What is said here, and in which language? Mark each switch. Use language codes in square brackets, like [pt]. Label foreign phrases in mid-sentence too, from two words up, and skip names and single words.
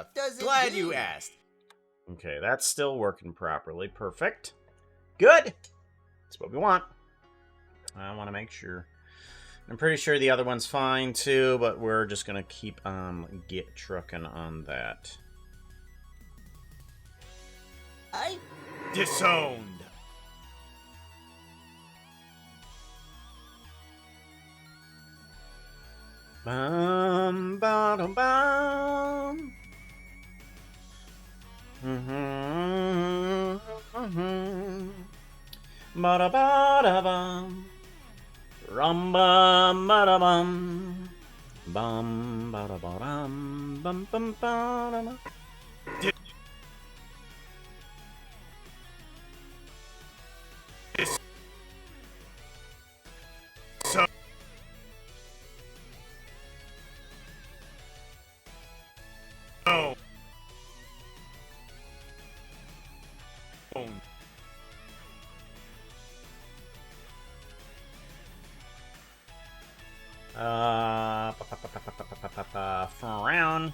[en] Does it Glad do? you asked. Okay, that's still working properly. Perfect. Good. That's what we want. I want to make sure. I'm pretty sure the other one's fine too, but we're just gonna keep get trucking on that. I Disowned. Bum bum bum. Ba da ba da bum. Rum bum ba da bum. Bum ba da ba dum. Bum bum ba da bum. Oh. Frown.